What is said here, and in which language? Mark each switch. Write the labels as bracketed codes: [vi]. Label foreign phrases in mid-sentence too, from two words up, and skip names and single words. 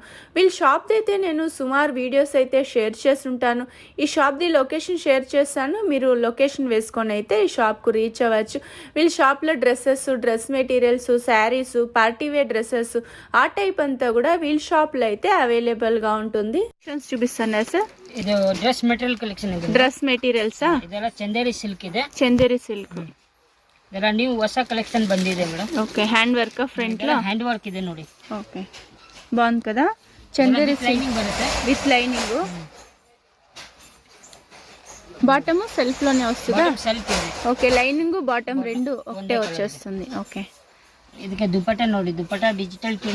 [te] వీళ్ళ షాప్ది అయితే నేను సుమారు వీడియోస్ అయితే షేర్ చేసుంటాను. ఈ షాప్ది లొకేషన్ షేర్ చేస్తాను. మీరు లొకేషన్ వేసుకొని అయితే ఈ షాప్కు రీచ్ అవ్వచ్చు. వీళ్ళ షాప్లో డ్రెస్సెస్, [en] dress materials, [te] శారీస్, [en] partywear dresses [te] ఆ టైప్ అంతా కూడా వీళ్ళ షాప్లో అయితే అవైలబుల్గా ఉంటుంది. చూపిస్తాను సార్. [kn] ಇದು [en] dress material collection [kn] ಇದೆ. [en] dress materials? [kn] ಇದೆಲ್ಲ ಚಂದೇರಿ ಸಿಲ್ಕ್ ಇದೆ. ಚಂದೇರಿ ಸಿಲ್ಕ್. ಇದೆಲ್ಲ ನ್ಯೂ ಹೊಸ ಕಲೆಕ್ಷನ್ ಬಂದಿದೆ ಮೇಡಮ್. [en] okay, hand work front లో hand work [kn] ಇದೆ ನೋಡಿ. [te] ఓకే, బాగుంది కదా. చందేరి [kn] లైనింగ్ బರುತ್ತೆ [en] with lining. bottom self లోనే వస్తుందా? [kn] సెల్ఫ్ ಇದೆ. [te] ఓకే, [en] lining bottom [te] రెండు ఒకటే వచ్చేస్తుంది. ఓకే, [kn] ಇದಕ್ಕೆ ದುಪಟ್ಟ ನೋಡಿ, ದುಪಟ್ಟ ಡಿಜಿಟಲ್